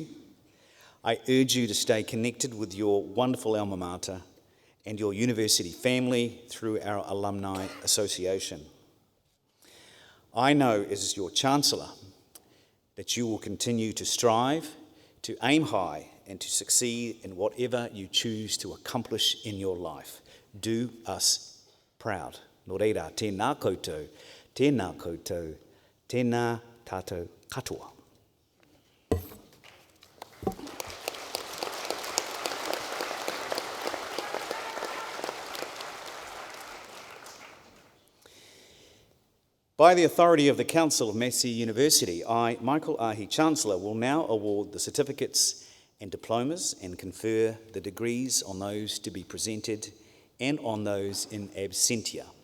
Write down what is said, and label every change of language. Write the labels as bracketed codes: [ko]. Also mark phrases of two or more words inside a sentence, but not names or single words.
[en] I urge you to stay connected with your wonderful alma mater and your university family through our Alumni Association. I know as your Chancellor that you will continue to strive, to aim high, and to succeed in whatever you choose to accomplish in your life. Do us proud. [mi] Nō reira, tēnā koutou, tēnā koutou, tēnā tātou katoa. [en] By the authority of the Council of Massey University, I, Michael Ahi, Chancellor, will now award the certificates and diplomas and confer the degrees on those to be presented and on those [la] in absentia.